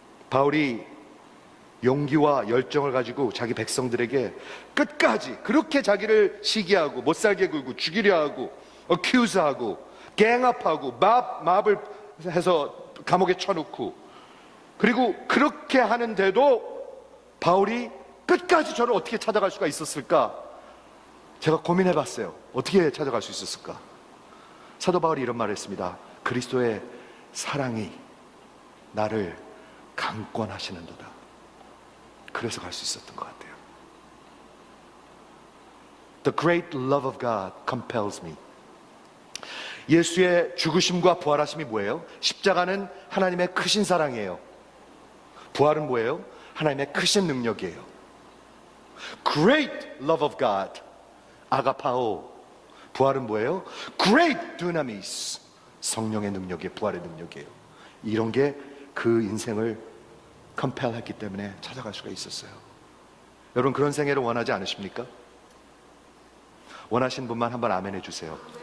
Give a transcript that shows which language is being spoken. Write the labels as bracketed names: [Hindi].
[Korean] 바울이 용기와 열정을 가지고 자기 백성들에게 끝까지 그렇게 자기를 시기하고 못살게 굴고 죽이려 하고 어큐즈하고 갱업하고 맙을 해서 감옥에 쳐놓고, 그리고 그렇게 하는데도 바울이 끝까지 저를 어떻게 찾아갈 수가 있었을까? 제가 고민해봤어요. 어떻게 찾아갈 수 있었을까? 사도 바울이 이런 말을 했습니다. 그리스도의 사랑이 나를 강권하시는도다. 그래서 갈 수 있었던 것 같아요. [English] The great love of God compels me. [Korean] 예수의 죽으심과 부활하심이 뭐예요? 십자가는 하나님의 크신 사랑이에요. 부활은 뭐예요? 하나님의 크신 능력이에요. [English] Great love of God, 아가파오. [Korean] 부활은 뭐예요? [English] Great dunamis, [Korean] 성령의 능력이에요. 부활의 능력이에요. 이런 게 그 인생을 컴펠 했기 때문에 찾아갈 수가 있었어요. 여러분, 그런 생애를 원하지 않으십니까? 원하신 분만 한번 아멘 해주세요.